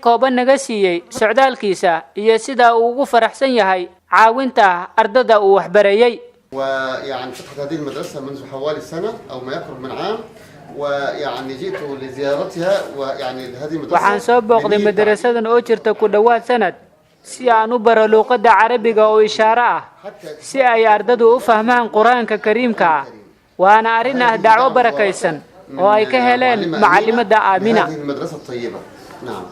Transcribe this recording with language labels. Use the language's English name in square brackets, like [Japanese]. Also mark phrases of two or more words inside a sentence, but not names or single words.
[Somali] kooban naga siiyay socdaalkiisa iyo sida uu ugu faraxsan yahay caawinta ardada uu wax barayay [Arabic] ويعني فتحت هذه المدرسة منذ حوالي سنة أو ما يقرب من عام ويعني جئت لزيارتها ويعني هذه المدرسة [Somali] waxaan soo booqday madrasadan oo jirta ku dhawaad sanad si aan u baro luqadda Carabiga oo ishaaro ah si ay ardadu u fahmaan Quraanka Kariimka ah waana arrin ah dacwo barakaysan oo ay ka heleen macallimada Aamina [Arabic] هذه المدرسة الطيبة نعم